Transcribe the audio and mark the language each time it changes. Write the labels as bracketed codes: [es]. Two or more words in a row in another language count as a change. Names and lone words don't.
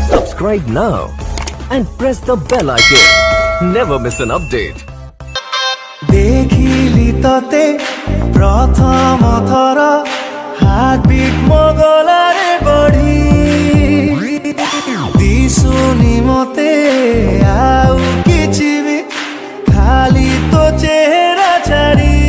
[en] subscribe now and press the bell icon. Never miss an update. [or] ଦେଖିଲି ତତେ ପ୍ରଥମ ଥର ହାର୍ଟବିଟ ମଗଲାରେ ବଢ଼ି ଦିଶୁନି ମତେ ଆଉ କିଛି ବି ଖାଲି ତୋ ଚେହେରା ଛାଡ଼ି